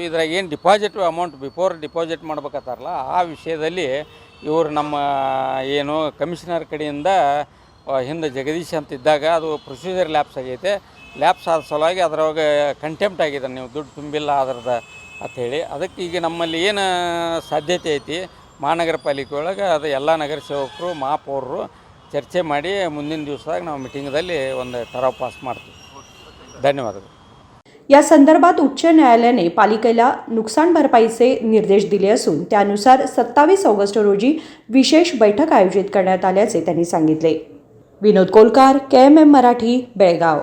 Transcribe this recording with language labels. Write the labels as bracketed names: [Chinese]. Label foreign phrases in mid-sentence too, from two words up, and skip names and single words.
[Kannada] ಇದ್ರಾಗ ಏನು [English] deposit amount before deposit [Kannada] ಮಾಡ್ಬೇಕತ್ತಾರಲ್ಲ, ಆ ವಿಷಯದಲ್ಲಿ ಇವರು ನಮ್ಮ ಏನು ಕಮಿಷನರ್ ಕಡೆಯಿಂದ ಹಿಂದೆ ಜಗದೀಶ್ ಅಂತ ಇದ್ದಾಗ ಅದು [English] procedure lapse [Kannada] ಆಗೈತೆ. ಲ್ಯಾಪ್ಸ್ ಆದ ಸಲುವಾಗಿ ಅದ್ರೊಳಗೆ ಕಂಟೆಂಪ್ಟ್ ಆಗಿದೆ, ನೀವು ದುಡ್ಡು ತುಂಬಿಲ್ಲ ಅದ್ರದ್ದು ಅಂಥೇಳಿ. ಅದಕ್ಕೆ ಈಗ ನಮ್ಮಲ್ಲಿ ಏನು ಸಾಧ್ಯತೆ ಐತಿ ಮಹಾನಗರ ಪಾಲಿಕೆ ಒಳಗೆ ಅದು ಎಲ್ಲ ನಗರ ಸೇವಕರು ಮಹಾಪೌರರು ಚರ್ಚೆ ಮಾಡಿ ಮುಂದಿನ दिवसाದಾಗ ನಾವು मीटिंगದಲ್ಲಿ ಒಂದು [Marathi] ठराव पास [Kannada] ಮಾಡ್ತೀವಿ. [Marathi] धन्यवाद. या संदर्भात उच्च न्यायालयाने पालिकेला नुकसान भरपाईचे निर्देश दिले असून त्यानुसार 27 ऑगस्ट रोजी विशेष बैठक आयोजित करण्यात आल्याचे त्यांनी सांगितले. विनोद कोलकार, KMM मराठी, बेळगाव.